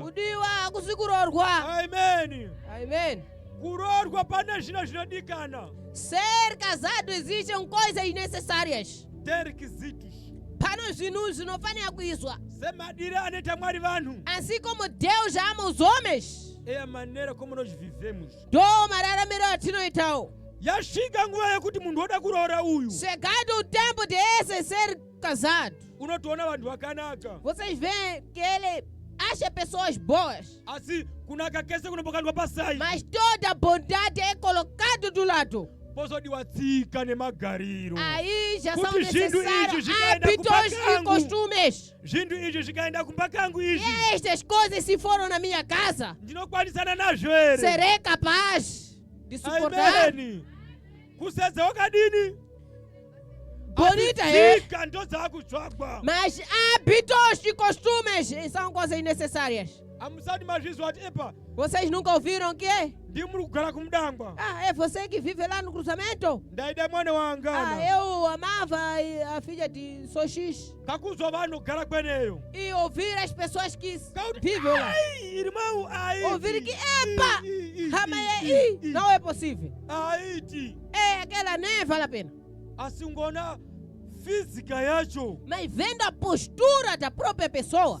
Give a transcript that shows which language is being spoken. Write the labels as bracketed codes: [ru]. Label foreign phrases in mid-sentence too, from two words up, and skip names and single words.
[sn] Kudiwa kusikurorwa. Amen. Amen. Kurorwa pane zvino zvinodikana. [pt] Ser casado existem coisas necessárias. Tem requisitos. [sn] Pano zvinhu zvinofanira kuizwa. Semadire anoita Mwari vanhu. [pt] Assim como Deus ama os homens, É a maneira como nós vivemos. [sn] ndo mararamiro atinoitawo. Yasvika nguva yekuti munhu oda kuroora uyu. [pt] Chegado o tempo de esse ser casado, [sn] Unotoona vanhu vakanaka. [pt] vocês veem que ele acha pessoas boas, [sn] Asi kunaka kese kunombokandwa pasai. [pt] mas toda bondade é colocada do lado. [sn] Pozodiwa tsika nemagariro. [pt] Aí já são [sn] Kuti zvinhu [pt] necessários [sn] izvi zvikaenda [pt] hábitos [sn] kumba [pt] e [sn] kangu. [pt] costumes. [sn] Zvinhu izvi zvikaenda kumba kangu izvi. [pt] E estas coisas, se foram na minha casa, [sn] Ndinokwanisana nazvo ere. [pt] serei capaz de suportar. [sn] Amen. Kusedza wakadini? [pt] bonita, é? [sn] Zika ndo zakutsvagwa. [pt] Mas hábitos e costumes são coisas necessárias. [sn] Amusati mazvizwa ati epa [pt] Vocês nunca ouviram que é? [sn] ndimuri kugara kumudangwa. [pt] É você que vive lá no cruzamento? [sn] Ndaida mwana wangana. [pt] Eu amava a filha de Soxis. [sn] Kakuzwa vanhu kugara kweneyo. [pt] E ouvir as pessoas que [sn] Kauti, [pt] vivem lá. ai, irmão, ai. Ouvir que, epa, não é possível. [sn] Aiti. [pt] É, aquela nem vale a pena. [sn] Asingona física yacho. [pt] Mas vendo a postura da própria pessoa,